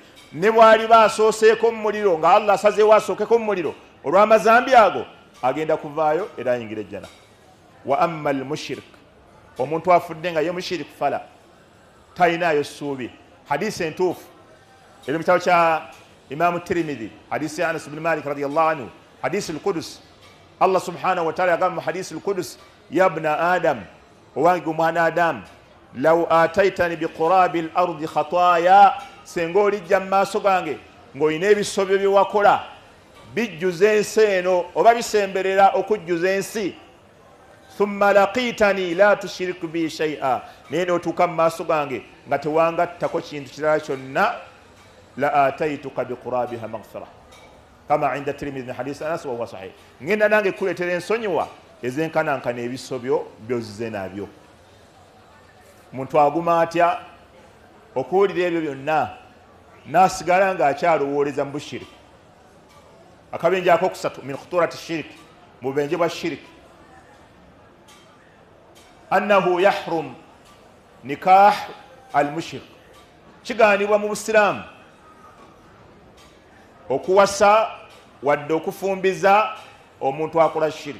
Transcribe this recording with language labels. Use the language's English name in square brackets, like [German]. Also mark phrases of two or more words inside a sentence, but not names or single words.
[Ganda] Ne bw'aliba asooseeko mu muliro nga Allah asazeewo asookeko mu muliro olw'amazambi ago, agenda kuvaayo era ayingira ejjana. [Arabic] وأما المشرك, [Ganda] omuntu afudde nga ye mushiriku fala, talinaayo ssuubi. Hadisi entuufu eri mu kitabo kya Imaamu Tirmidhi, hadisi ya Anas ibn Malik [Arabic] رضي الله عنه, حديث القدسي. Allah سبحانه وتعالى [Ganda] yagamba mu [Arabic] حديث القدسي يا ابن آدم, [Ganda] owange omwana Adamu, law [Arabic] أتيتني بقراب الأرض خطايا, [Ganda] senga olijja mu maaso gange ng'olina ebisobyo bye wakola bijjuza ensi eno oba bisemberera okujjuza ensi, [Arabic] ثم لقيتني لا تشرك بي شيئا, [Ganda] naye n'otuuka mu maaso gange nga tewangattako kintu kirala kyonna, [Arabic] لأتيتك بقرابها مغفرة كما عند الترمذي حديث أنس وهو صحيح. [Ganda] Ngenda nange kuleetera ensonyiwa ezenkanankana ebisobyo by'ozize nabyo. Muntu aguma atya okuwulira ebyo byonna n'asigala ng'akyalowooleza mu bushiriki. Akabenje akokusatu [Arabic] من خطورة الشرك, [Ganda] mu bubenje bwa shiriki, [Arabic] أنه يحرم نكاح المشرك, [Ganda] kigaanibwa mu Busiraamu okuwasa wadde okufumbiza omuntu akola shiriki.